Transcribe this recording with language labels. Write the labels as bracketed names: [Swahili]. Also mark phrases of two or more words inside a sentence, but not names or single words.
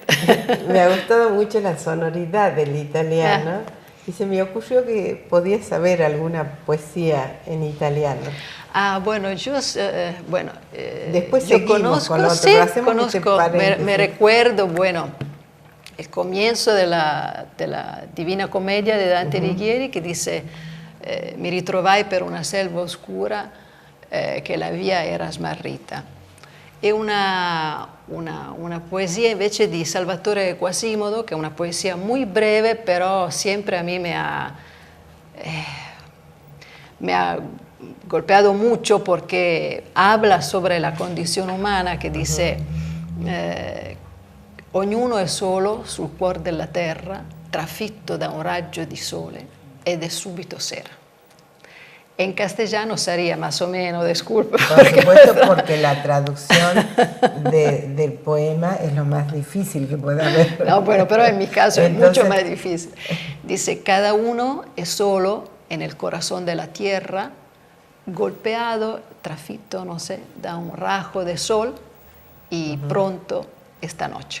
[Spanish] Me ha gustado mucho la sonoridad del italiano y se me ocurrió que podía saber alguna poesía en italiano. Bueno, después yo conozco, con lo otro, sí, conozco, me recuerdo, bueno, el comienzo de la Divina Commedia de Dante Alighieri, que dice: [Italian] mi ritrovai per una selva oscura che la via era smarrita. È una poesia invece di Salvatore Quasimodo, che è una poesia [Spanish] muy breve, [Italian] però [Spanish] siempre a mí me ha golpeado mucho porque habla sobre la condición umana, [Italian] che dice ognuno è solo sul cuor della terra, trafitto da un raggio di sole ed è subito sera. [Spanish] En castellano sería más o menos, disculpa. Por supuesto, porque la traducción del poema es lo más difícil que pueda haber. No, bueno, pero en mi caso es mucho más difícil. Dice: cada uno es solo en el corazón de la tierra, golpeado, trafitto, no sé, da un rayo de sol y pronto esta noche.